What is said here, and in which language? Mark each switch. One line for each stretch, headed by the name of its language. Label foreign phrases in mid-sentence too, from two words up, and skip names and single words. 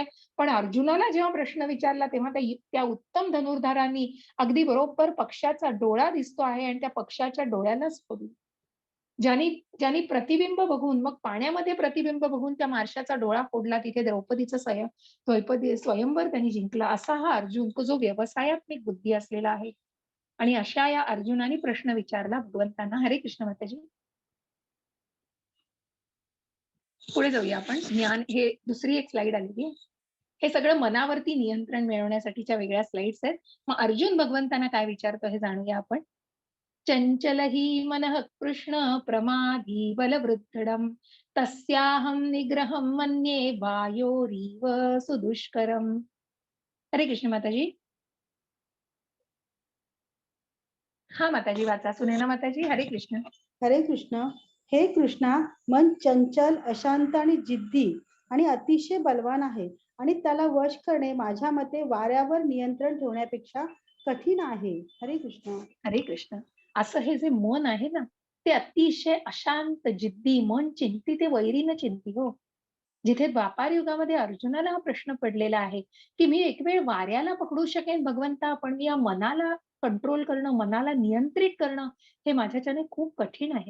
Marathi: पण अर्जुनाला जेव्हा प्रश्न विचारला, तेव्हा त्या उत्तम धनुर्धारांनी अगदी बरोबर पक्षाचा डोळा दिसतो आहे आणि त्या पक्षाच्या डोळ्यालाच फोडलं. ज्यांनी ज्यांनी प्रतिबिंब बघून मग पाण्यामध्ये प्रतिबिंब बघून त्या मार्शाचा डोळा फोडला तिथे द्रौपदीचं स्वयंवर त्यांनी जिंकला असा हा अर्जुन जो व्यवसायात्मक बुद्धी असलेला आहे आणि अशा या अर्जुनाने प्रश्न विचारला भगवंतांना. हरे कृष्ण माताजी. पुढे जाऊया आपण. ज्ञान हे दुसरी एक स्लाइड आलेली आहे. हे सगळं मनावरती नियंत्रण मिळवण्यासाठीच्या वेगळ्या स्लाइड्स आहेत. मग अर्जुन भगवंतांना काय विचारतो हे जाणूया आपण.
Sanskrit: चंचल हि मनः कृष्ण प्रमादी बलवृद्धडम तस्याहं निग्रहं मन्ये वायोरीव सुदुष्करम.
Marathi: हरे कृष्ण माताजी. हा माताजी वाचा. सुनैना माताजी. हरे कृष्ण. हरे कृष्ण. हे कृष्णा, मन चंचल, अशांत आणि जिद्दी आणि अतिशय बलवान आहे आणि त्याला वश करणे माझ्या मते वाऱ्यावर नियंत्रण ठेवण्यापेक्षा कठीण आहे. हरे कृष्ण. हरे कृष्ण. असं हे जे मन आहे ना, ते अतिशय अशांत, जिद्दी, मन चिंती ते वैरीनं चिंती हो. जिथे द्वापार युगामध्ये अर्जुनाला हा प्रश्न पडलेला आहे, की मी एक वेळ वाऱ्याला पकडू शकेन भगवंता, पण मी या मनाला कंट्रोल करणं, मनाला नियंत्रित करणं, हे माझ्याच्याने खूप कठीण आहे.